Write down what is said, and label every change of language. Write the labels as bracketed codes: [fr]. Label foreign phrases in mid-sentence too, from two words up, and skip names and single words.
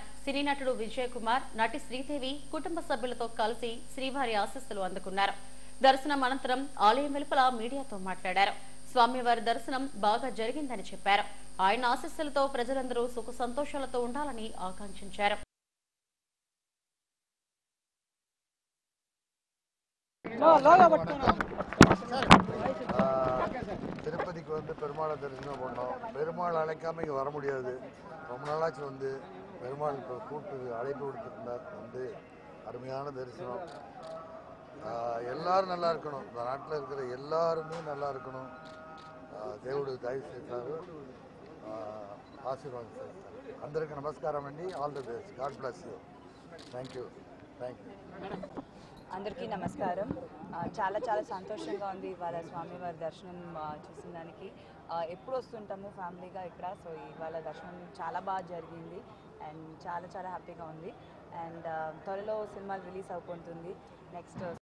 [te] సినీ నటుడు విజయ్ కుమార్, నటి శ్రీదేవి కుటుంబ సభ్యులతో కలిసి శ్రీవారి ఆశీస్సులు అందుకున్నారు. దర్శనం అనంతరం ఆలయం వెలుపల మీడియాతో మాట్లాడారు. స్వామివారి దర్శనం బాగా జరిగిందని చెప్పారు. ఆయన ఆశీస్సులతో ప్రజలందరూ సుఖ సంతోషాలతో ఉండాలని ఆకాంక్షించారు. [ta] திருப்பதிக்கு வந்து பெருமாளை தரிசனம் பண்ணோம். பெருமாள் அழைக்காம இங்கே வர முடியாது. ரொம்ப நாளாச்சு வந்து பெருமாள் இப்போ கூப்பிட்டு அழைப்பு கொடுத்துருந்தார். வந்து அருமையான தரிசனம். எல்லாரும் நல்லா இருக்கணும். இந்த நாட்டில் இருக்கிற எல்லாருமே நல்லா இருக்கணும். [te] దేవుడు దయ చేశారు, ఆశీర్వాదం చేస్తారు. అందరికీ నమస్కారం అండి. [en] All the best. God bless you. Thank you. [te] అందరికీ నమస్కారం. చాలా చాలా సంతోషంగా ఉంది ఇవాళ స్వామివారి దర్శనం చూసిన దానికి. ఎప్పుడు వస్తుంటాము ఫ్యామిలీగా ఇక్కడ, సో ఇవాళ దర్శనం చాలా బాగా జరిగింది అండ్ చాలా చాలా హ్యాపీగా ఉంది. అండ్ త్వరలో సినిమాలు రిలీజ్ అవుతుంది. నెక్స్ట్